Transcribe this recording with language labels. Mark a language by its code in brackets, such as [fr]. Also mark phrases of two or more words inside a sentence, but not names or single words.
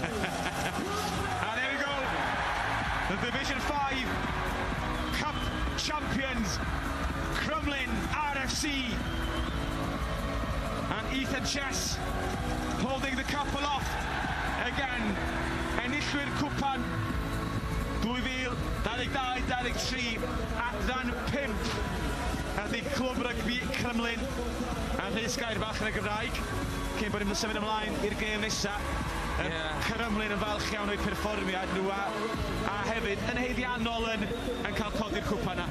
[en] And there we go. The Division 5 Cup champions, Crumlin RFC, and Ethan Chess holding the cup aloft again. [cy] Enillwyr cwpan 2022-23 adran 5 ydy clwb rygbi Crumlin a Rhys Gair bach yn y Gymraeg cyn bod ni'n symud ymlaen i'r gêm nesaf. Crumlin yn falch iawn o'i perfformiad nhw a hefyd yn heiddiannol yn cael codi'r cwpa yna.